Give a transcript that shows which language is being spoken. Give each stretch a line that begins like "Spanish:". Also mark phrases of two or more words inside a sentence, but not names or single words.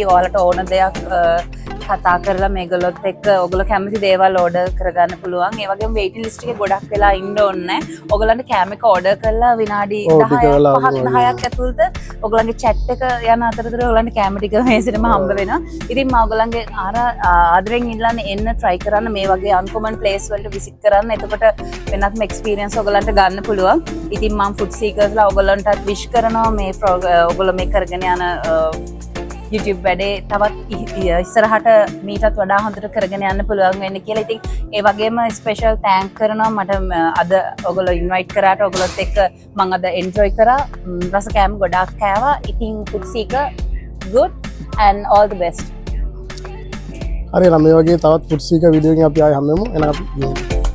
Sinhala: ඔයාලට ඕන දෙයක් කතා කරලා මේගොල්ලොත් එක්ක ඔයගොල්ලෝ කැමති දේවල් ඕඩර් කරගන්න පුළුවන්. ඒ වගේම
English: waiting list
Sinhala: එකේ ගොඩක් වෙලා ඉන්න ඕනේ නැහැ. ඔයගොල්ලන්ට කෑම එක ඕඩර් කරලා විනාඩි 10ක් ඇතුළත ඔයගොල්ලන්ගේ chat එක යන අතරතුර ඔයගොල්ලන්ට කෑම ටික මේසෙටම හම්බ වෙනවා. ඉතින් මම ඔයගොල්ලන්ගේ ආදරෙන් ඉල්ලන්නේ එන්න try කරන්න මේ වගේ
English: uncommon place
Sinhala: වලට visit කරන්න. එතකොට වෙනත්ම experience ඔයගොල්ලන්ට ගන්න පුළුවන්. ඉතින් මම food seekersලා ඔයගොල්ලන්ටත් wish කරනවා මේ ඔයගොල්ලෝ මේ කරගෙන යන YouTube වැඩේ තවත් ඉස්සරහට මීටත් වඩා හොඳට කරගෙන යන්න පුළුවන් වෙන්න කියලා. ඉතින් ඒ වගේම
English: special thank
Sinhala: කරනවා මට අද ඔයගොල්ලෝ ඉන්වයිට් කරාට ඔයගොල්ලොත් එක්ක මම අද එන්ජොයි කරා. රස කෑම ගොඩාක් කෑවා.
English: ඉතින් food seeker good and all the best.
Sinhala: හරි නම් මේ වගේ තවත් food seeker වීඩියෝ එකකින් අපි ආයෙ හම්බෙමු. එහෙනම් අපි